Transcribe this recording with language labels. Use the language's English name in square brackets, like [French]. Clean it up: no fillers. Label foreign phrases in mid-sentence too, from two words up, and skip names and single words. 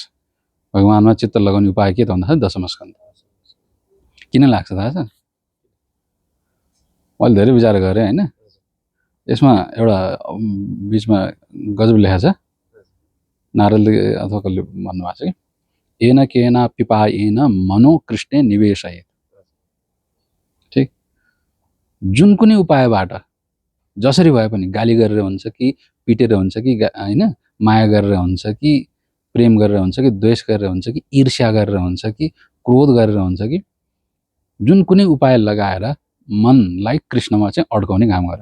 [Nepali] भगवानमा चित्त लगाउने उपाय के त भन्दाखेरि दशम स्कन्द। किन लाग्छ थाहा छ? मैले धेरै विचार गरेँ होइन। यसमा एउटा बिचमा गजब लेखा छ, नारदले अथवा कसले भन्नुभएको छ कि [Sanskrit] एन केना पिपाएन मनो कृष्णे निवेशयेत्। [Nepali] ठिक, जुन कुनै उपायबाट जसरी भए पनि गाली गरेर हुन्छ कि पिटेर हुन्छ कि होइन, माया गरेर हुन्छ कि प्रेम गरेर हुन्छ कि द्वेष गरेर हुन्छ कि ईर्ष्या गरेर हुन्छ कि क्रोध गरेर हुन्छ कि जुन कुनै उपाय लगाएर मनलाई कृष्णमा चाहिँ अड्काउने काम गर।